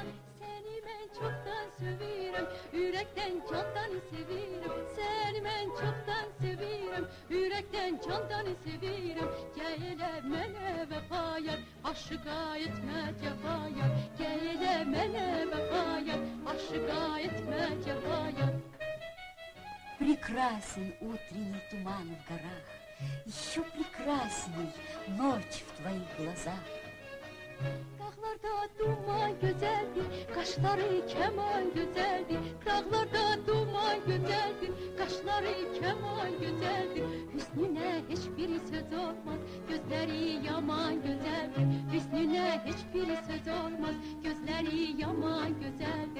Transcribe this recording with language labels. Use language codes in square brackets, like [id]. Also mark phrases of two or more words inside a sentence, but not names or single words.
[az] Seni ben çoktan sevirim, yürekten candan sevirim. Seni ben çoktan sevirim, yürekten candan sevirim. Gele mene vefayar, aşıka etme cefayar. Gele mene vefayar, aşıka etme cefayar. [ru] Прекрасен утренний туман в горах, еще прекрасней ночь в твоих глазах. [az] Dağlarda duman güzeldir, kaşları keman güzeldir. Dağlarda duman güzeldir, kaşları keman güzeldir. Hüsnüne hiçbir söz olmaz, gözleri yaman güzeldir. Hüsnüne hiçbir söz olmaz, gözleri yaman güzeldir.